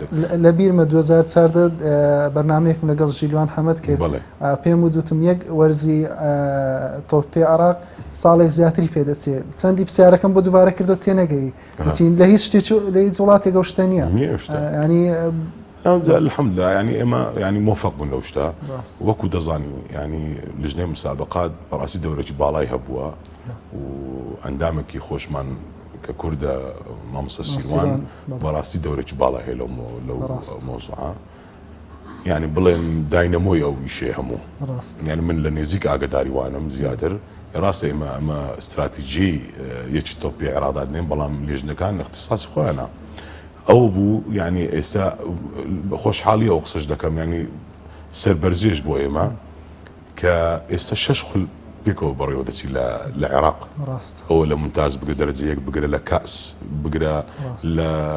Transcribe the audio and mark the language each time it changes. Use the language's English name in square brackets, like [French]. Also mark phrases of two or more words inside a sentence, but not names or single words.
[Central Kurdish] لە بیرمە 2014 بەرنامەیەکم لەگەڵ ژیلوان حەمەد کرد پێم وتم یەک وەرزی تۆپی عێراق ساڵێک زیاتری پێدەچێت چەندی پرسیارەکەم بۆ دووبارە کردو تێنەگەی وتین لە هیچ شتێک لە هیچ وڵاتێک ئەو شتە نییە ینی [Arabic] الحمد لله [Central Kurdish] يعني اما يعني موفق بوون لەو شتا وەکو دەزانی يعني لژنەی مسابقات بەڕاستی دەورێکی باڵای هەبووە و ئەندامێکی خۆشمان کە کوردە مامۆستا سیروان بەڕاستی دەورێکی باڵای هەیە لەو مۆزوعە يعني بڵێم داینەمۆی ئەو ئیشێ هەموو يعني من لە نێزیک ئاگداری وانم زیاتر ڕاستە ئەمە استراتیژی یەکی تۆپی عێراقدا دێن بەڵام لێژنەکان اختصاصی خۆیانە ئەو بوو یعنی ئێستا خۆشحاڵی ئەو قسەش دەکەم ینی سەربەرزێش بۆ ئێمە کە ئێستا 6 خول پێکەوە بەڕێوە دەچی لە عێراق ئەوە لە ممتاز بگرە دەرەجەیەک بگرە لە کاس بگرە لە